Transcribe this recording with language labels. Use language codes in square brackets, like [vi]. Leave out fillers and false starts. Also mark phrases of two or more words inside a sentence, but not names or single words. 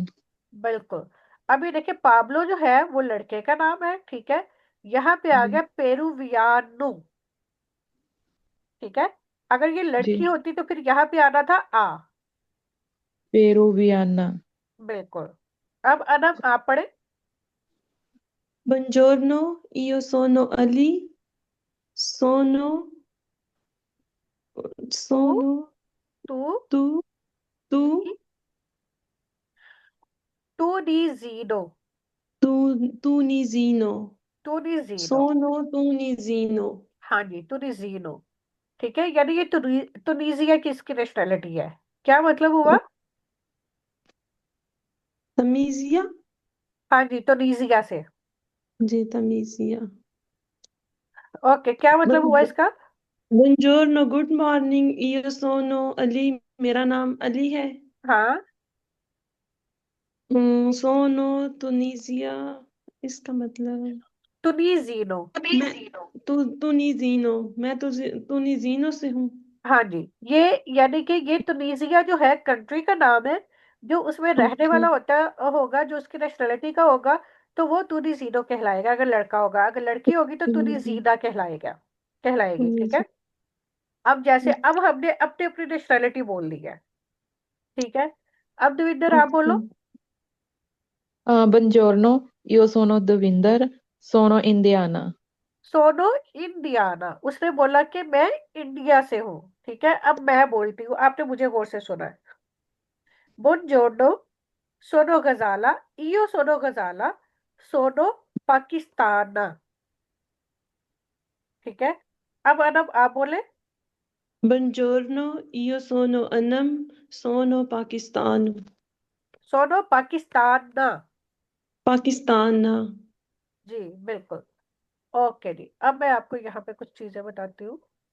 [hi] बिल्कुल, अभी देखिए पाब्लो जो है वो लड़के का नाम है। ठीक है, यहाँ पे आ जी। गया पेरुवियानो। ठीक है, अगर ये जी। लड़की होती तो फिर यहाँ पे आना था आ। पेरुवियाना। बिल्कुल, अब अनब आप पढ़े। [it] Buongiorno, io sono Ali. Sono, तू sono तू tu, tu, ni tu ni sino, tu, tunisino. tu ni sino. Sono tunisino. [hi] हाँ जी, तुनिजीनो। ठीक है, यानी ये तुनीजिया किसकी नेशनैलिटी है, क्या मतलब हुआ। Tamisia? हाँ जी, तुनीजिया से। जी, तमीजिया। ओके, क्या मतलब हुआ इसका। [it] Buongiorno, [en] good morning. [it] Io sono Ali. [hi] मेरा नाम अली है। हाँ, [it] sono Tunisia, [hi] इसका मतलब तुनीजीनो। मैं तुनिजीनो, मैं तो तुनिजीनो से हूँ। हाँ जी, ये यानी कि ये तुनीजिया जो है कंट्री का नाम है, जो उसमें रहने ओके। वाला होता होगा, जो उसकी नेशनैलिटी का होगा, तो वो तुनीजीनो कहलाएगा। अगर लड़का होगा, अगर लड़की होगी तो तुनिजी तुनीजीना कहलाएगा, कहलाएगी। ठीक है, तुनिजी अब जैसे अब हमने अपनी अपनी नेशनैलिटी बोल ली है। ठीक है, अब देविंदर आप ओके। बोलो। [it] Buongiorno, io sono Devinder, sono indiana। sono indiana, [hi] उसने बोला कि मैं इंडिया से हूँ। ठीक है, अब मैं बोलती हूँ, आपने मुझे गौर से सुना है। [it] Buongiorno, sono Gajala, io sono Gajala, sono pakistana. [hi] ठीक है, अब अनब आप बोले। [it] Buongiorno, io sono अनम, sono पाकिस्तान, sono pakistana. [hi] पाकिस्तान। जी बिल्कुल। ओके जी, अब मैं आपको यहाँ पे कुछ चीजें बताती हूँ।